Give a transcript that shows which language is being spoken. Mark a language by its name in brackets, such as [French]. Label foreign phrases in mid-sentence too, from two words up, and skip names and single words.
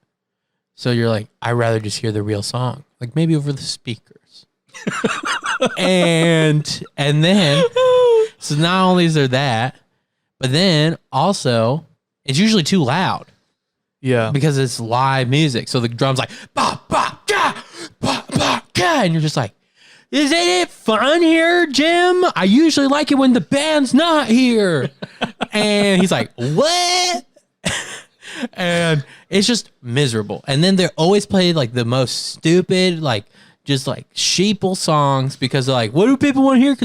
[English] So you're like, I'd rather just hear the real song, like maybe over the speakers. and then, so not only is there that, but then also it's usually too loud. Yeah. Because it's live music. So the drum's like, ba, ba, ga, ba, ba, ga, and you're just like, isn't it fun here, Jim? I usually like it when the band's not here. And he's like, what? And it's just miserable. And then they're always played like the most stupid, like just like sheeple songs because they're like, what do people want to hear?